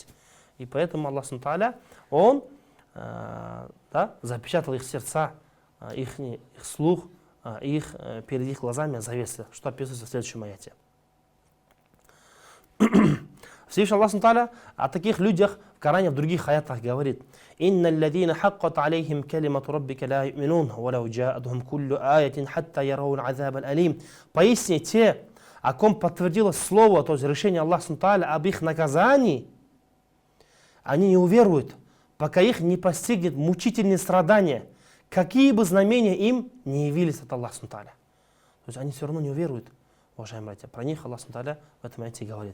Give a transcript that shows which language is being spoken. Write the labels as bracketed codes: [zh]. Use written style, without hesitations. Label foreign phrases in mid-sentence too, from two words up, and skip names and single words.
[ru] И поэтому Аллах Субхану, он запечатал их сердца, их слух, их перед их глазами завеса, что описывается в следующем аяте. Всевышний Аллах Субхану о таких людях в Коране в других аятах говорит: [ar] إن الذين حقت عليهم كلمة ربك لا يؤمنون ولو جاءتهم كل آية حتى يروا العذاب الأليم». [ru] Поистине те, о ком подтвердилось слово, то есть решение Аллаха Субхану об их наказании, они не уверуют, пока их не постигнет мучительные страдания, какие бы знамения им не явились от Аллаха Субхану. То есть они все равно не уверуют. Уважаемые братья, про них Аллах Субхану в этом аяте говорит.